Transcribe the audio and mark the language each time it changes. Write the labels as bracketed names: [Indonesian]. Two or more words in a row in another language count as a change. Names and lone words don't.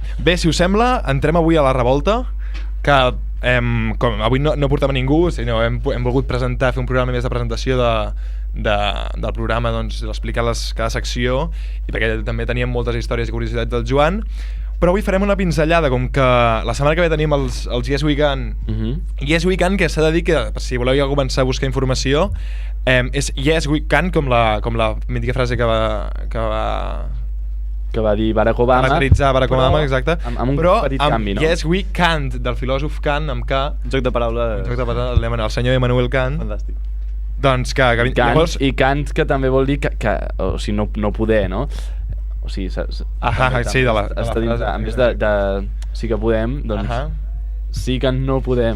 [Catalan] Bé, si us sembla, entrem avui a la revolta, que com avui no portava ningú, sinó hem volgut fer un programa més de presentació del programa, doncs, explicar cada secció, i perquè també teníem moltes històries i curiositats del Joan, però avui farem una pinzellada, com que la setmana que ve tenim els Yes We Can. Yes We Can, que s'ha de dir que, si voleu ja començar a buscar informació, és Yes We Can, com la mítica frase que que va dir Barack Obama. Caracteritzar Barack Obama, exacte. Amb un petit canvi, no? [English] Yes, we can't, [Catalan] del filòsof Kant, amb K. Un joc de paraules. El senyor Immanuel Kant. Fantàstic. Doncs que llavors... I Kant, que també vol dir que o sigui, no poder, no? O sigui, sí, de la frase. A més de sí que podem, doncs sí que no podem.